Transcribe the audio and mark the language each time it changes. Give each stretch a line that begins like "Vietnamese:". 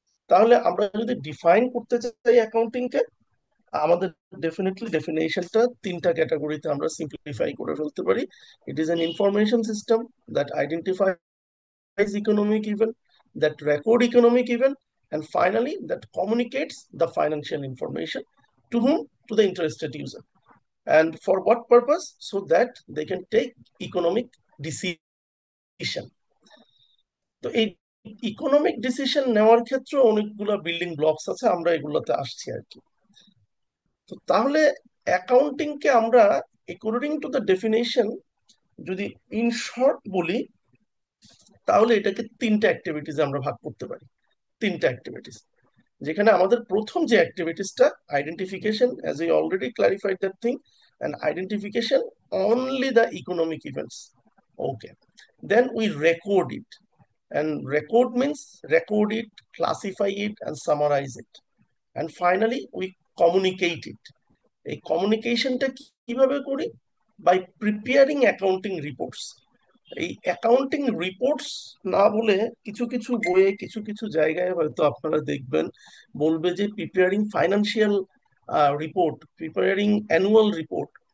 Bangla: তাহলে আমরা যদি ডিফাইন করতে চাই অ্যাকাউন্টিং কে, আমাদের ডেফিনেটলি ডেফিনেশনটা তিনটা ক্যাটাগরিতে আমরা সিম্পলিফাই করে ফেলতে পারি।
English: It is an information system that identifies economic event, that record economic event, and finally that communicates the financial information to whom? To the interested user. And for what purpose? So that they can take economic decision.
Bangla: তো এই economic decision নেওয়ার ক্ষেত্রে অনেকগুলো building blocks আছে, আমরা এগুলোতে আসছি আর কি। তো তাহলে অ্যাকাউন্টিং কে আমরা
English: according to the definition
Bangla: যদি ইন শর্ট বলি, তাহলে এটাকে তিনটা অ্যাক্টিভিটিস আমরা ভাগ করতে পারি। তিনটা অ্যাক্টিভিটিস, যেখানে আমাদের প্রথম যে অ্যাক্টিভিটিসটা identification,
English: As I already clarified that thing, and identification only the economic events. Okay, then we record it, and record means record it, classify it, and summarize it, and finally we communicate it.
Bangla: এই কমিউনিকেশনটা কিভাবে করি?
English: By preparing accounting reports.
Bangla: এই accounting reports না বলে কিছু কিছু বইয়ে কিছু কিছু জায়গায় হয়তো আপনারা দেখবেন বলবে যে preparing financial report, preparing annual report.